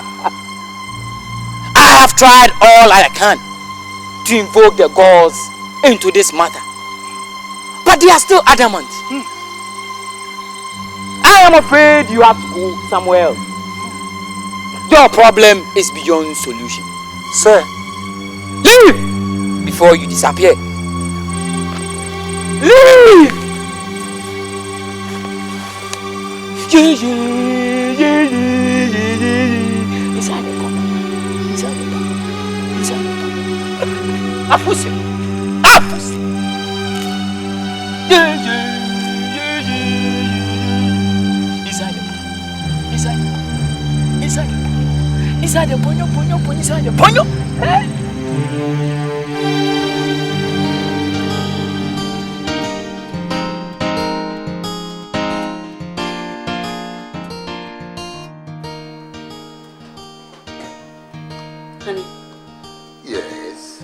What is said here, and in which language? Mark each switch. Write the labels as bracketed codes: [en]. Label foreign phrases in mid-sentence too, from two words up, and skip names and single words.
[en] I have tried all I can to invoke the gods into this matter, but they are still adamant. I am afraid you have to go somewhere else. Your problem is beyond solution. Sir, leave before you disappear. Leave. Inside the corner. Inside the corner. Inside the corner. Afusi. Afusi. Inside the corner. Inside the corner. Inside the corner. Inside the ponyo. Inside the ponyo. Honey. Yes.